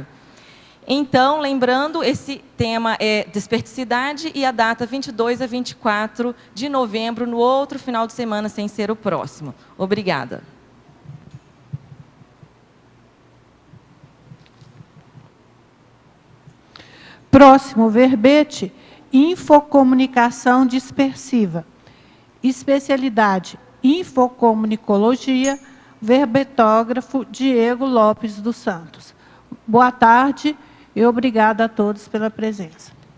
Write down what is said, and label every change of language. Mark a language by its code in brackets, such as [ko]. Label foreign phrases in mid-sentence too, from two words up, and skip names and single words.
[pt] Então, lembrando, esse tema é desperticidade e a data 22 a 24 de novembro, no outro final de semana, sem ser o próximo. Obrigada. Próximo verbete, infocomunicação dispersiva. Especialidade, infocomunicologia, verbetógrafo Diego Lopes dos Santos. Boa tarde e obrigada a todos pela presença.